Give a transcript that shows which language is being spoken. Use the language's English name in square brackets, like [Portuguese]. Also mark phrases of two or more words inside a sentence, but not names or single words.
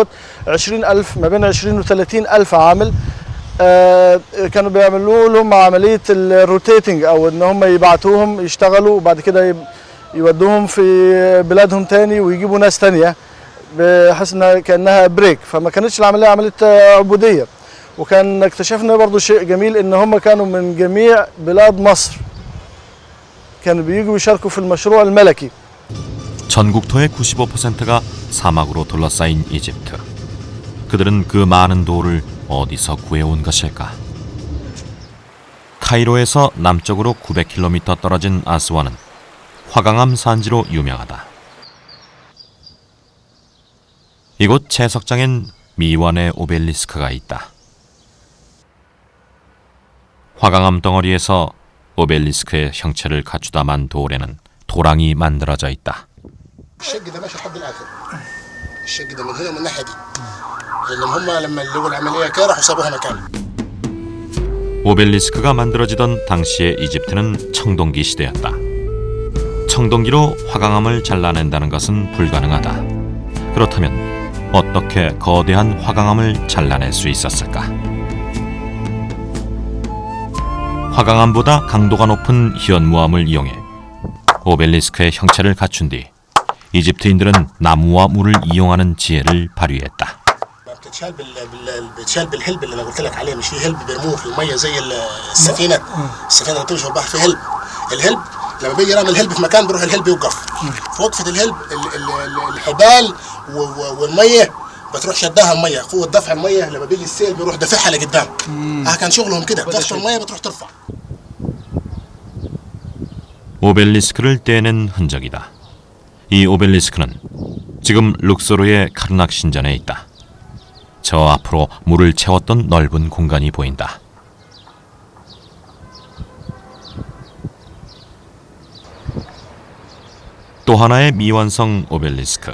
[Arabic] 20,000 ما بين 20 و 30,000 عامل كانوا بيعملوا لهم عملية الروتيتنج، أو إن هم يبعتوهم يشتغلوا وبعد كده يودوهم في بلادهم تاني ويجيبوا ناس تانية بحيث إنها كأنها بريك، فما كانتش العملية عملية عبودية. وكان اكتشفنا برضو شيء جميل إن هم كانوا من جميع بلاد مصر، كانوا بييجوا يشاركوا في المشروع الملكي. [Korean] 전국토의 95%가 사막으로 둘러싸인 이집트. 그들은 그 많은 돌을 어디서 구해온 것일까? 카이로에서 남쪽으로 900km 떨어진 아스완은 화강암 산지로 유명하다. 이곳 채석장엔 미완의 오벨리스크가 있다. 화강암 덩어리에서 오벨리스크의 형체를 갖추다 만 돌에는 도랑이 만들어져 있다. [Arabic] الشق ده ماشي لحد الاخر. الشق ده من هنا ومن الناحيه دي. لما اللي لقوا العمليه كده راحوا سابوها مكان. [Korean] 오벨리스크가 만들어지던 당시의 이집트는 청동기 시대였다. 청동기로 화강암을 잘라낸다는 것은 불가능하다. 그렇다면 어떻게 거대한 화강암을 잘라낼 수 있었을까? 화강암보다 강도가 높은 현무암을 이용해 오벨리스크의 형체를 갖춘 뒤 이집트인들은 나무와 물을 이용하는 지혜를 발휘했다. [Arabic] بتتشال بتشال بالهلب اللي انا قلت لك عليه. مش في هلب بيرموه في الميه زي السفينه اللي بتمشي في البحر. في هلب. الهلب لما بيجي يرمي الهلب في مكان بيروح الهلب يوقف. في وقفه الهلب الحبال والميه بتروح شدها الميه. قوه دفع الميه لما بيجي السيل بيروح دافعها لقدام. كان شغلهم كده. تخشى الميه بتروح ترفع. [Korean] 오벨리스크를 떼낸 흔적이다. 이 오벨리스크는 지금 룩소르의 카르낙 신전에 있다. 저 앞으로 물을 채웠던 넓은 공간이 보인다. 또 하나의 미완성 오벨리스크.